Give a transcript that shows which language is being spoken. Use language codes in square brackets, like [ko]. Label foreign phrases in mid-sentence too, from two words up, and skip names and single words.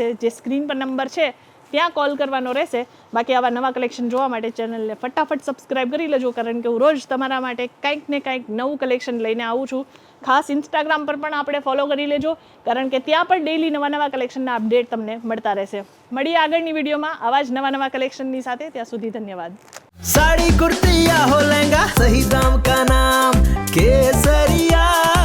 [gu] જે સ્ક્રીન પર નંબર છે ત્યાં કોલ કરવાનો રહેશે. બાકી આવા નવા કલેક્શન જોવા માટે ચેનલને ફટાફટ સબસ્ક્રાઈબ કરી લેજો, કારણ કે હું રોજ તમારા માટે કંઈક ને કંઈક નવું કલેક્શન લઈને આવું છું. ખાસ ઇન્સ્ટાગ્રામ પર પણ આપણે ફોલો કરી લેજો, કારણ કે ત્યાં પણ ડેઈલી નવા કલેક્શનના અપડેટ તમને મળતા રહેશે. મળીએ આગળની વિડીયોમાં આવા જ નવા કલેક્શનની સાથે. ત્યાં સુધી ધન્યવાદ. [hi] साड़ी कुर्ती या हो लहंगा, सही दाम का नाम केसरिया.